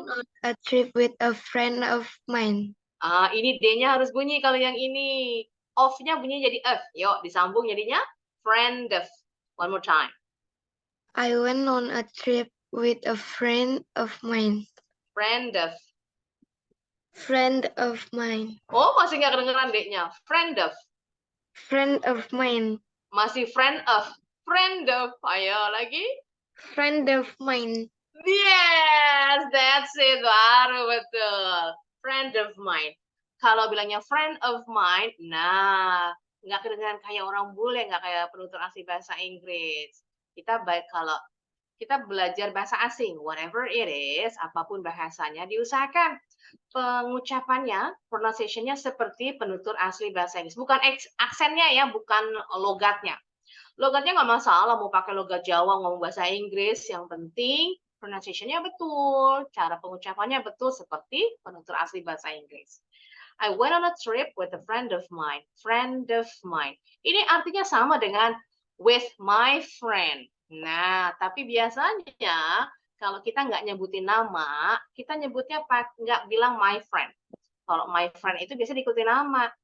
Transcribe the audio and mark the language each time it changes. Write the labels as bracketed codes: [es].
[en] On a trip with a friend of mine. [id] Ini D-nya harus bunyi kalau yang ini. Off-nya bunyi jadi F. Yuk, disambung jadinya friend of. One more time. [en] I went on a trip with a friend of mine. Friend of. Friend of mine. [id] Oh, masih nggak kedengeran D-nya. [en] Friend of. Friend of mine. [id] Masih friend of. Friend of. Ayo lagi. [en] Friend of mine. Yes, that's it. [id] Baru betul. [en] Friend of mine. [id] Kalau bilangnya friend of mine, nah, nggak kedengeran kayak orang bule, nggak kayak penutur asli bahasa Inggris. Kita baik kalau kita belajar bahasa asing, [en] whatever it is, [id] apapun bahasanya, diusahakan pengucapannya, pronunciation-nya seperti penutur asli bahasa Inggris. Bukan aksennya ya, bukan logatnya. Logatnya nggak masalah, mau pakai logat Jawa, ngomong bahasa Inggris, yang penting pronunciation-nya betul, cara pengucapannya betul seperti penutur asli bahasa Inggris. [en] I went on a trip with a friend of mine. Friend of mine. [id] Ini artinya sama dengan with my friend. Nah, tapi biasanya kalau kita nggak nyebutin nama, kita nyebutnya nggak bilang my friend. Kalau my friend itu biasa diikuti nama.